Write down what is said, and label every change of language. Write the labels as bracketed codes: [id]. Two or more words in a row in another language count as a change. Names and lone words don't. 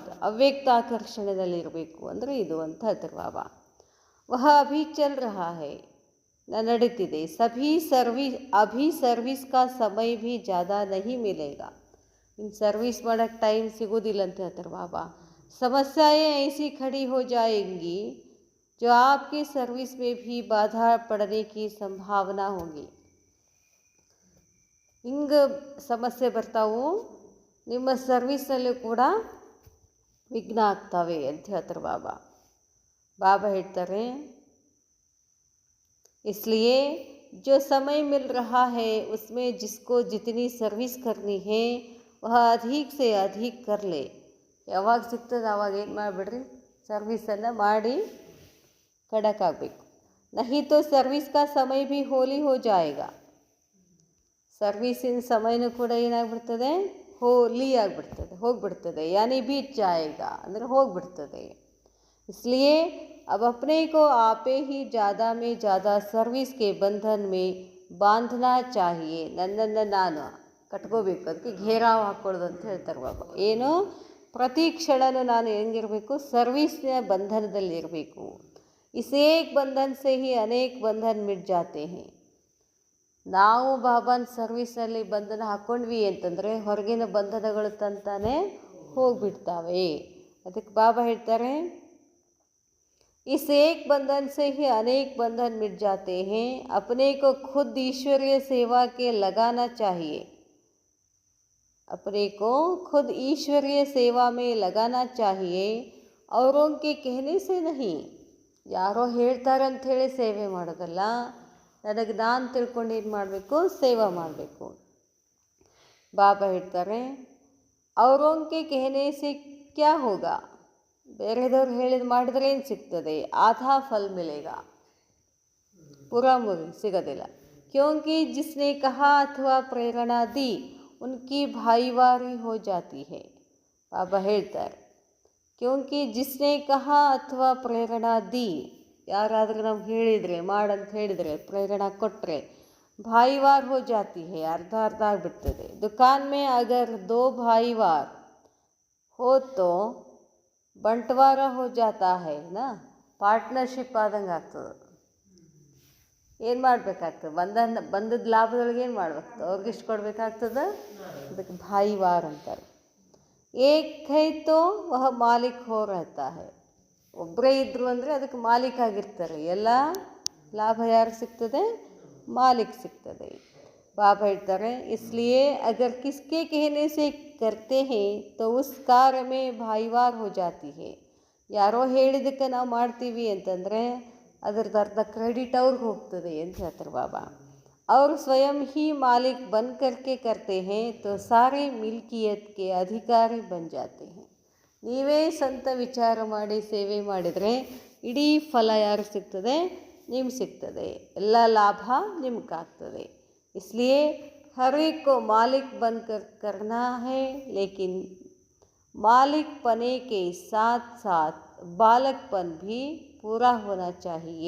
[kn] ಅವ್ಯಕ್ತ ಆಕರ್ಷಣೆಯಲ್ಲಿರಬೇಕು ಅಂದರೆ ಇದು ಅಂತ ಹೇಳ್ತಾರೆ ಬಾಬಾ. [hi] वह अभी चल रहा है, ನಡೀತಿದೆ. अभी सर्विस का समय भी ज़्यादा नहीं मिलेगा, [kn] ಇನ್ನು ಸರ್ವಿಸ್ ಮಾಡೋಕ್ಕೆ ಟೈಮ್ ಸಿಗೋದಿಲ್ಲ ಅಂತ ಹೇಳ್ತಾರೆ ಬಾಬಾ. [hi] समस्याएं ऐसी खड़ी हो जाएंगी जो आपकी सर्विस में भी बाधा पड़ने की संभावना होगी. [kn] ಹಿಂಗೆ ಸಮಸ್ಯೆ ಬರ್ತಾವು, ನಿಮ್ಮ ಸರ್ವಿಸ್ನಲ್ಲೂ ಕೂಡ ವಿಘ್ನ ಆಗ್ತವೆ ಅಂತ ಹೇಳ್ತಾರೆ ಬಾಬಾ. ಬಾಬಾ ಹೇಳ್ತಾರೆ [hi] इसलिए जो समय मिल रहा है उसमें जिसको जितनी सर्विस करनी है वह अधिक से अधिक कर ले. [kn] ಯಾವಾಗ ಸಿಗ್ತದೆ ಆವಾಗ ಏನು ಮಾಡಿಬಿಡ್ರಿ, ಸರ್ವಿಸನ್ನು ಮಾಡಿ ಕಡಕ್ಕಾಗಬೇಕು. [hi] नहीं तो सर्विस का समय भी होली हो जाएगा, [kn] ಸರ್ವೀಸಿನ ಸಮಯನೂ ಕೂಡ ಏನಾಗ್ಬಿಡ್ತದೆ, ಹೋಲಿ ಆಗಿಬಿಡ್ತದೆ, ಹೋಗ್ಬಿಡ್ತದೆ. [hi] यानी बीत जाएगा [kn] ಅಂದರೆ ಹೋಗ್ಬಿಡ್ತದೆ. [hi] इसलिए अब अपने को आपे ही ज़्यादा में ज़्यादा सर्विस के बंधन में बांधना चाहिए. [kn] ನನ್ನನ್ನು ನಾನು ಕಟ್ಕೋಬೇಕು, ಅದಕ್ಕೆ ಘೇರಾವ್ ಹಾಕ್ಕೊಳ್ಳೋದು ಅಂತ ಹೇಳ್ತಾರೆ ಬಾಬಾ. ಏನು, ಪ್ರತಿ ಕ್ಷಣನೂ ನಾನು ಹೆಂಗಿರಬೇಕು, ಸರ್ವಿಸ್ನ ಬಂಧನದಲ್ಲಿರಬೇಕು. [hi] इस एक बंधन से ही अनेक बंधन मिट जाते हैं. [kn] ನಾವು ಬಾಬಾನ ಸರ್ವಿಸ್ನಲ್ಲಿ ಬಂಧನ ಹಾಕ್ಕೊಂಡ್ವಿ ಅಂತಂದರೆ ಹೊರಗಿನ ಬಂಧನಗಳು ತಂತಾನೆ ಹೋಗಿಬಿಡ್ತಾವೆ. ಅದಕ್ಕೆ ಬಾಬಾ ಹೇಳ್ತಾರೆ [hi] इस एक बंधन से ही अनेक बंधन मिट जाते हैं. अपने को खुद ईश्वरीय सेवा के लगाना चाहिए. अपने को खुद ईश्वरीय सेवा में लगाना चाहिए, औरों के कहने से नहीं. [kn] ಯಾರೋ ಹೇಳ್ತಾರೆ ಅಂಥೇಳಿ ಸೇವೆ ಮಾಡೋದಲ್ಲ, ನನಗೆ ನಾನು ತಿಳ್ಕೊಂಡು ಏನು ಮಾಡಬೇಕು, ಸೇವಾ ಮಾಡಬೇಕು. ಬಾಬಾ ಹೇಳ್ತಾರೆ [hi] ಅವರೋಂಕೆ कहने से क्या होगा, [kn] ಬೇರೆದವ್ರು ಹೇಳಿದ ಮಾಡಿದ್ರೆ ಏನು ಸಿಗ್ತದೆ, [hi] आधा फल मिलेगा, [kn] ಪೂರಾ ಸಿಗೋದಿಲ್ಲ. [hi] क्योंकि जिसने कहा अथवा प्रेरणा दी उनकी भाईवारी हो जाती है. [kn] ಬಾಬಾ ಹೇಳ್ತಾರೆ [hi] क्योंकि जिसने कहा अथवा प्रेरणा दी, [kn] ಯಾರಾದರೂ ನಮ್ಗೆ ಹೇಳಿದರೆ, ಮಾಡಂತ ಹೇಳಿದರೆ, ಪ್ರೇರಣಾ ಕೊಟ್ಟರೆ, [hi] भाईवार हो जाती है, [kn] ಅರ್ಧ ಅರ್ಧ ಆಗಿಬಿಡ್ತದೆ. [hi] दुकान में अगर दो भाईवार हो तो बंटवारा हो जाता है ना, [kn] ಪಾರ್ಟ್ನರ್ಶಿಪ್ ಆದಂಗೆ ಆಗ್ತದೆ. ಏನು ಮಾಡಬೇಕಾಗ್ತದೆ, ಬಂದದ ಲಾಭದೊಳಗೆ ಏನು ಮಾಡ್ಬೇಕು, ಅವ್ರಿಗೆ ಇಷ್ಟು ಕೊಡಬೇಕಾಗ್ತದೆ, ಅದಕ್ಕೆ ಭಾಯಿವಾರ್ ಅಂತಾರೆ. [hi] एक है तो वह मालिक हो रहता है, [kn] ಒಬ್ಬರೇ ಇದ್ದರು ಅಂದರೆ ಅದಕ್ಕೆ ಮಾಲೀಕ್ ಆಗಿರ್ತಾರೆ. ಎಲ್ಲ ಲಾಭ ಯಾರು ಸಿಗ್ತದೆ, ಮಾಲೀಕ್ ಸಿಗ್ತದೆ. ಬಾಬಾ ಹೇಳ್ತಾರೆ [hi] इसलिए अगर किसके कहने से करते हैं तो उस कार्य में भाईवार हो जाती है. [kn] ಯಾರೋ ಹೇಳಿದ್ದಕ್ಕೆ ನಾವು ಮಾಡ್ತೀವಿ ಅಂತಂದರೆ ಅದರದ್ದು ಅರ್ಧ ಕ್ರೆಡಿಟ್ ಅವ್ರಿಗೆ ಹೋಗ್ತದೆ ಅಂತ ಹೇಳ್ತಾರೆ ಬಾಬಾ. [hi] और स्वयं ही मालिक बन करके करते हैं तो सारे मिल्कियत के अधिकारी बन जाते हैं. [kn] ನೀವೇ ಸ್ವಂತ ವಿಚಾರ ಮಾಡಿ ಸೇವೆ ಮಾಡಿದರೆ ಇಡೀ ಫಲ ಯಾರು ಸಿಗ್ತದೆ, ನಿಮ್ಗೆ ಸಿಗ್ತದೆ, ಎಲ್ಲ ಲಾಭ ನಿಮ್ಗಾಗ್ತದೆ. [hi] इसलिए हर एक को मालिक बनकर करना है, लेकिन मालिक पने के साथ साथ बालकपन भी पूरा होना चाहिए.